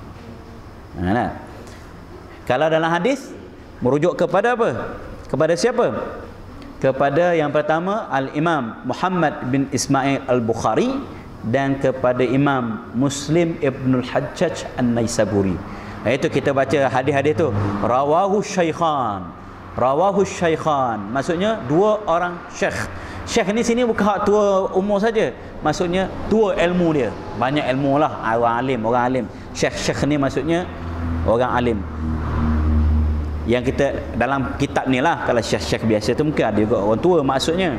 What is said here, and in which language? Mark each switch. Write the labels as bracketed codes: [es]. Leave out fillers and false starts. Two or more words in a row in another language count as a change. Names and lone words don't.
[ms] Kalau dalam hadis merujuk kepada apa? Kepada siapa? Kepada yang pertama Al-Imam Muhammad bin Ismail Al-Bukhari dan kepada Imam Muslim Ibnul Hajjaj An-Naisaburi. Itu kita baca hadis-hadis tu, [ar] رواه الشيخان، رواه الشيخان, [ms] maksudnya dua orang syekh. Syekh ni sini bukan hak tua umur saja, maksudnya tua ilmu dia, banyak ilmu lah, orang alim. Syekh ni maksudnya orang alim. Yang kita dalam kitab ni lah, kalau syekh biasa tu mungkin ada juga orang tua maksudnya.